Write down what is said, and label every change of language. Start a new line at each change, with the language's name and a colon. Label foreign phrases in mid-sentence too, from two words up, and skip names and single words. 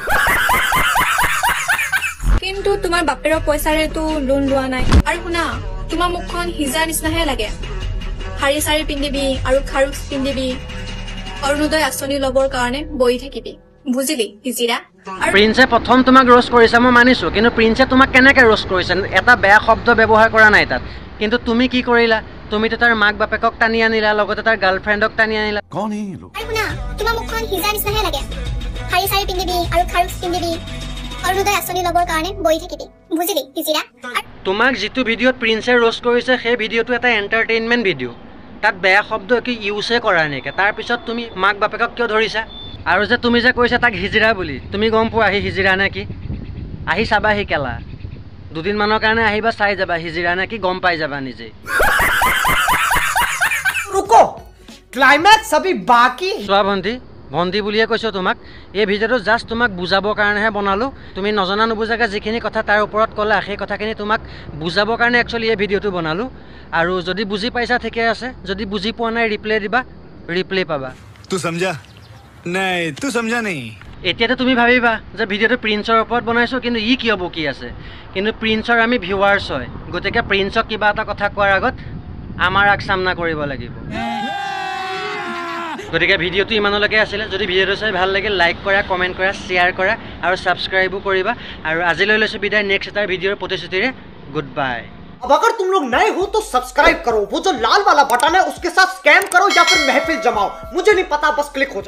Assamese: কিন্তু তোমাৰ বাপেৰৰ পইচাৰেতো লোন লোৱা নাই আৰু শুনা তোমাৰ মুখখন হিজাৰ নিচিনাহে লাগে শাৰী চাৰী পিন্ধিবি আৰু খাৰুচ পিন্ধিবি অৰুণোদয় আঁচনি ল'বৰ কাৰণে বহি থাকিবি বুজিলি হিজিৰা প্ৰিন্সে প্ৰথম তোমাক ৰোষ্ট কৰিছে মই মানিছো কিন্তু প্ৰিন্সে তোমাক কেনেকৈ ৰোষ্ট কৰিছে এটা বেয়া শব্দ ব্যৱহাৰ কৰা নাই তাত কিন্তু তুমি কি কৰিলা তুমিতো তাৰ মাক বাপেকক টানি আনিলা লগতে তাৰ গাৰ্লফ্ৰেণ্ডক টানি আনিলা
Hindi: कौन है ये लोग
Assamese: আৰু শুনা তোমাৰ মুখখন হিজাৰ নিচিনাহে লাগে শাৰী চাৰী পিন্ধিবি আৰু খাৰুচ পিন্ধিবি অৰুণোদয় আঁচনি ল'বৰ কাৰণে বহি থাকিবি বুজিলি হিজিৰা তোমাক যিটো ভিডিঅ'ত প্ৰিন্সে ৰোষ্ট কৰিছে সেই ভিডিঅ'টো এটা
English: entertainment video'
Assamese: তাত বেয়া শব্দ একো ইউজে কৰা নেকি তাৰপিছত তুমি মাক বাপেকক কিয় ধৰিছা আৰু যে তুমি যে কৈছা তাক হিজিৰা বুলি তুমি গম পোৱা আহি হিজিৰা নে কি আহি চাবা আহি কেলা দুদিনমানৰ কাৰণে আহিবা চাই যাবা হিজিৰা নে কি গম পাই যাবা নিজে
Hindi: रुको क्लाइमैक्स अभी बाकी
Assamese: চোৱা ভণ্টি বুলিয়ে কৈছোঁ তোমাক এই ভিডিঅ'টো জাষ্ট তোমাক বুজাবৰ কাৰণেহে বনালোঁ তুমি নজনা নুবুজাকৈ যিখিনি কথা তাৰ ওপৰত ক'লা সেই কথাখিনি তোমাক বুজাবৰ কাৰণে একচুৱেলি এই ভিডিঅ'টো বনালোঁ আৰু যদি বুজি পাইছা ঠিকে আছে যদি বুজি পোৱা নাই ৰিপ্লে দিবা ৰিপ্লে পাবা
Hindi: तू समझा नहीं तू समझा नहीं
Assamese: এতিয়াতো তুমি ভাবিবা যে ভিডিঅ'টো প্ৰিন্সৰ ওপৰত বনাইছোঁ কিন্তু ই কিয় বকি আছে কিন্তু প্ৰিন্সৰ আমি ভিউৱাৰ্ছ হয় গতিকে প্ৰিন্সক কিবা এটা কথা কোৱাৰ আগত আমাৰ আগ সামনা কৰিব লাগিব গতিকে ভিডিঅ'টো ইমানলৈকে আছিলে যদি ভিডিঅ'টো চাই ভাল লাগে লাইক কৰা কমেণ্ট কৰা শ্বেয়াৰ কৰা আৰু ছাবস্ক্ৰাইবো কৰিবা আৰু আজিলৈ লৈছোঁ বিদায় নেক্সট এটা ভিডিঅ'ৰ প্ৰতিশ্ৰুতিৰে
English: good bye
Hindi: अब अगर तुम लोग नए हो तो सब्सक्राइब करो वो जो लाल वाला बटन है उसके साथ स्कैम करो या फिर महफिल जमाओ मुझे नहीं पता बस क्लिक हो जाए